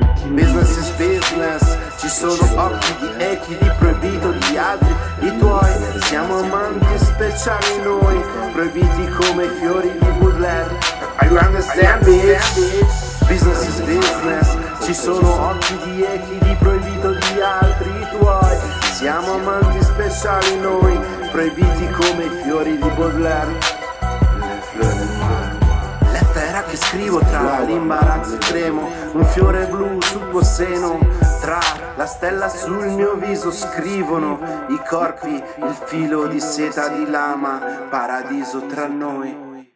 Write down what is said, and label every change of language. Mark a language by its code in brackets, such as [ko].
[en] Business is business, [it] ci sono occhi di echi di proibito di altri, i tuoi, siamo amanti speciali noi, proibiti come i fiori di Baudelaire. [en] Are you understand, bitch? Business is business, [it] ci sono occhi di echi di proibito di altri, i tuoi, siamo amanti speciali noi, proibiti come i fiori di Baudelaire. Che scrivo tra l'imbarazzo tremo, un fiore blu sul tuo seno, tra la stella sul mio viso scrivono i corpi, il filo di seta di lama, paradiso tra noi.